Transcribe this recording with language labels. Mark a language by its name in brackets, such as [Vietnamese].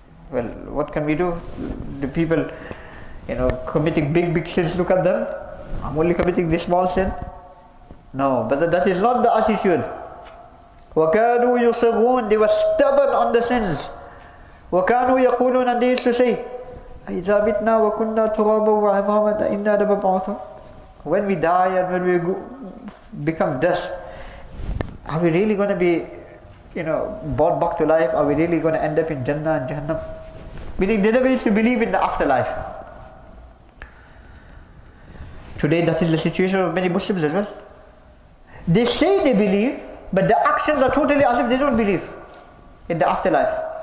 [English] Well, what can we do? The people, committing big sins, look at them. I'm only committing this small sin. No, but that is not the attitude. [Arabic] وَكَانُوا يُصِرُّونَ. [English] They were stubborn on the sins. [Arabic] وَكَانُوا يَقُولُونَ. [English] And they used to say, [Arabic] أَإِذَا مِتْنَا وَكُنَّا تُرَابًا وَعِظَامًا أَإِنَّا لَمَبْعُوثُونَ. [English] When we die and when we become dust, are we really going to be, brought back to life? Are we really going to end up in Jannah and Jahannam? Meaning they never used to believe in the afterlife. Today that is the situation of many Muslims as well. They say they believe, but the actions are totally as if they don't believe in the afterlife.